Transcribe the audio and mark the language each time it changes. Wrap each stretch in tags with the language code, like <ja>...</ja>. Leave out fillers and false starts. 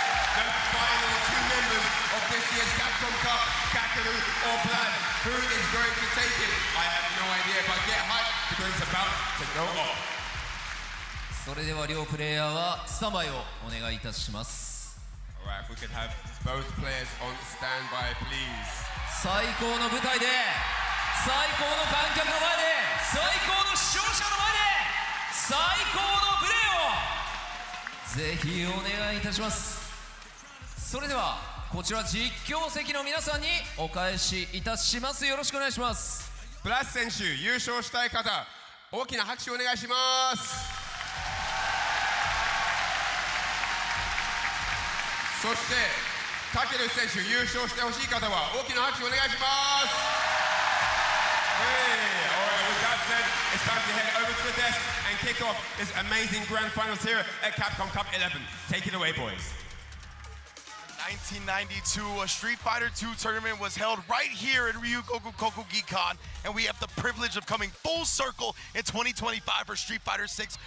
<en>The final two members of this year's Capcom Cup, Kakaru or Blood. Who is going to take it? I have no idea, but get hyped because it's about to go off.</en> <ja>それでは両プレイヤーはスタンバイをお願いいたします。</ja> <en>Alright, if we could have both players on standby, please.</en> <ja>最高の舞台で、最高の観客の前で、最高の視聴者の前で、最高のプレーをぜひお願いいたします。それではこちら実況席の皆さんにお返しいたします。よろしくお願いします。ブラス選手、優勝したい方、大きな拍手をお願いします。そしてタケル選手、優勝してほしい方は大きな拍手をお願いします。</ja> <en>Hey, alright, with that said, it's time to head over to the desk and kick off this amazing grand finals here at Capcom Cup 11. Take it away, boys. 1992, a Street Fighter II tournament was held right here in Ryugoku Kokugikan, and we have the privilege of coming full circle in 2025 for Street Fighter VI.</en>